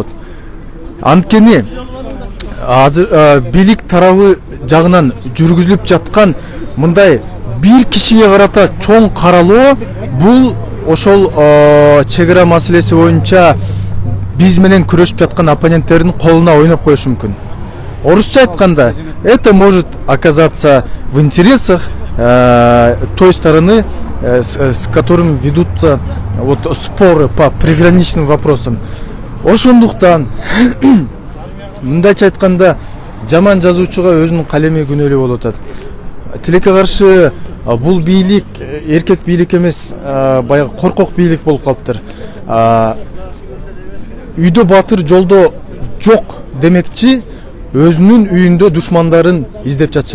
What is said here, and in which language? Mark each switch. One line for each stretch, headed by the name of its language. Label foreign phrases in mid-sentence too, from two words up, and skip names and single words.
Kyrgyz: Анткени азыр бийлик тарабы жагынан жүргүзүлүп жаткан мындай бир кишиге карата чоң каралоо бул ошол чек ара маселеси боюнча биз менен күрөшүп жаткан оппоненттердин колуна ойноп коюшу мүмкүн. Орусча айтканда,
Russian: это может оказаться в интересах той стороны, с которым ведутся вот споры по приграничным вопросам.
Kyrgyz: Ошондуктан мындайча айтканда жаман жазуучуга өзүнүн калеми күнөөлүү болуп атат. Тилекке каршы бул бийлик эркек бийлик эмес, баягы коркок бийлик болуп калыптыр. Үйдө батыр жолдо жок демекчи, өзүнүн үйүндө душмандарын издеп жатышат.